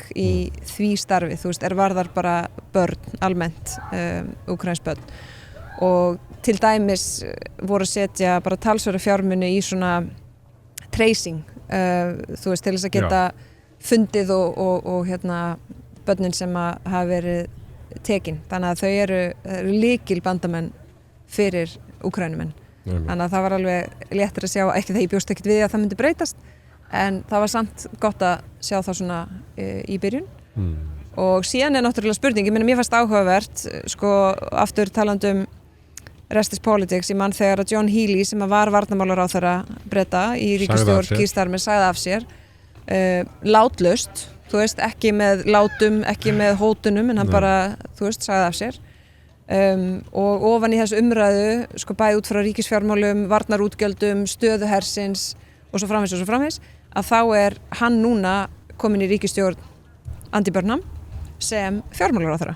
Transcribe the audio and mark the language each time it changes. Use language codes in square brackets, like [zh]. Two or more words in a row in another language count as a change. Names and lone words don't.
[is] í því starfi, þú veist, varðar bara börn almennt, úkraínsk börn og til dæmis voru að setja bara talsverða fjármuni í svona tracing, þú veist, til þess að geta fundið og börnin sem að hafa verið tekin, þannig að þau eru lykil bandamenn fyrir Úkraínumenn. Þannig að það var alveg léttir að sjá, ekki það ég bjóst ekkert við að það myndi breytast en það var samt gott að sjá það svona í byrjun og síðan er náttúrulega spurning, ég meina mér fannst áhugavert sko aftur talandum rest is politics, ég mann þegar að John Healey sem var varnarmálaráðherra Breta í ríkisstjórn Keir Starmer sagði af sér látlaust, þú veist, ekki með látum, ekki með hótunum en hann bara, þú veist, sagði af sér og ofan í þessu umræðu sko bæði út frá ríkisfjármálum, varnarútgjöldum, stöðu hersins og svo framvegis að þá er hann núna komin í ríkisstjórn Andy Burnham sem fjármálaráðherra.